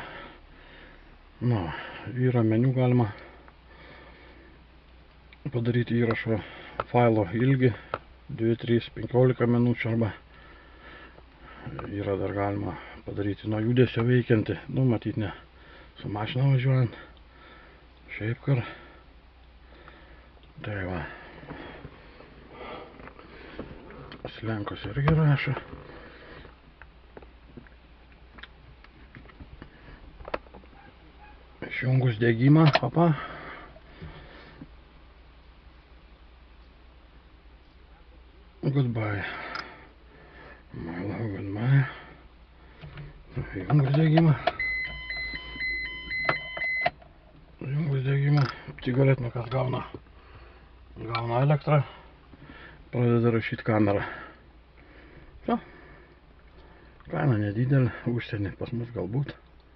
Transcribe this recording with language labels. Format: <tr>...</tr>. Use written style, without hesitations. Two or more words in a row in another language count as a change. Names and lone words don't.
<lt>Na, yra meniu, galima padaryti įrašo failo ilgį 2, 3, 15 minučių arba yra dar galima padaryti nuo judesio veikiantį, nu matyt ne su mašina važiuojant, šiaip kar. Tai va, slenkos irgi rašo. Išjungus degimą, papa.</lt> <en>Goodbye. Goodbye.</en> <lt>Išjungus degimą. Cigaretnikas gauna elektrą, pradeda rašyti kamerą. Kaina nedidelė, užsienį pas mus galbūt.</lt>